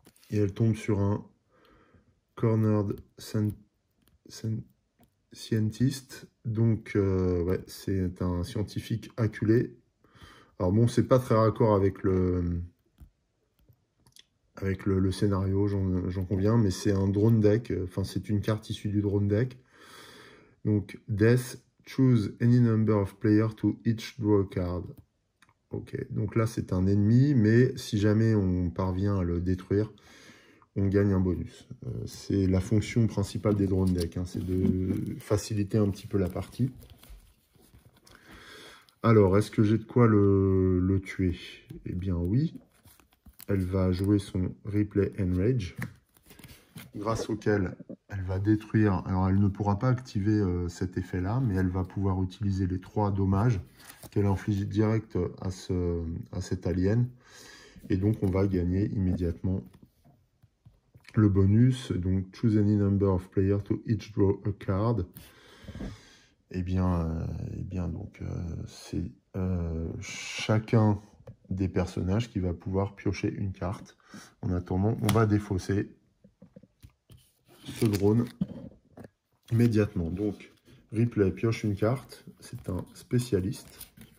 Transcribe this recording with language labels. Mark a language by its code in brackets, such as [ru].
[fr] Et elle tombe sur un Cornered Scientist. Donc, ouais, c'est un scientifique acculé. Alors bon, c'est pas très raccord avec le scénario, j'en conviens, mais c'est un drone deck. Enfin, c'est une carte issue du drone deck. Donc, [en] Death, choose any number of players to each draw a card. [fr] Ok, donc là, c'est un ennemi, mais si jamais on parvient à le détruire, on gagne un bonus. C'est la fonction principale des drone decks, hein, c'est de faciliter un petit peu la partie. Alors, est-ce que j'ai de quoi le tuer? Eh bien oui, elle va jouer son Replay Enrage, grâce auquel elle va détruire. Alors, elle ne pourra pas activer cet effet-là, mais elle va pouvoir utiliser les 3 dommages qu'elle inflige direct à cet alien. Et donc, on va gagner immédiatement le bonus. Donc, [en] choose any number of players to each draw a card. [fr] Eh bien donc, c'est chacun des personnages qui va pouvoir piocher une carte. En attendant, on va défausser ce drone immédiatement. Donc, Replay pioche une carte, c'est un spécialiste.